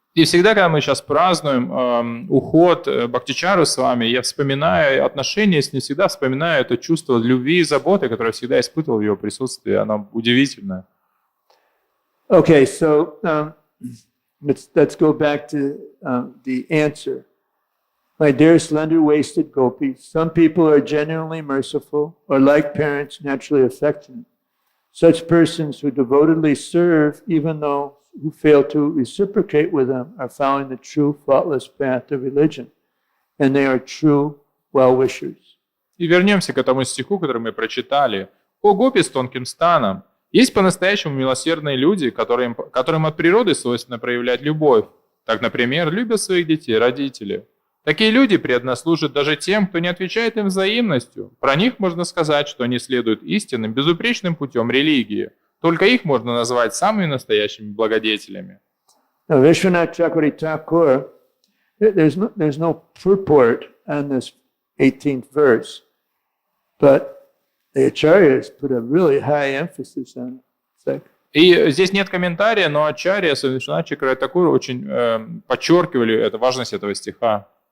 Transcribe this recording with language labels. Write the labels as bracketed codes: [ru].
[ru] И всегда, когда мы сейчас празднуем уход Бхактичары с вами, я вспоминаю отношения с ним, всегда вспоминаю это чувство любви и заботы, которое я всегда испытывал в его присутствии. Оно удивительное. [en] Okay, so let's go back to the answer. My dear slender waisted gopis, some people are genuinely merciful or like parents naturally affectionate. Such persons who devotedly serve, even though who fail to reciprocate with them, are following the true faultless path of religion, and they are true well-wishers. [ru] И вернемся к этому стиху, который мы прочитали. «О гопи с тонким станом! Есть по-настоящему милосердные люди, которым от природы свойственно проявлять любовь. Так, например, любят своих детей родители. Такие люди преданно служат даже тем, кто не отвечает им взаимностью. Про них можно сказать, что они следуют истинным, безупречным путем религии. Только их можно назвать самыми настоящими благодетелями». [en] Now, Vishwanath Chakravarti Thakur, there's no purport on this 18th verse, but the acharyas put a really high emphasis on it. It's like, [ru] И здесь нет комментария, но ачарья Вишванат Чакраварти Тхакур очень подчеркивали важность этого стиха.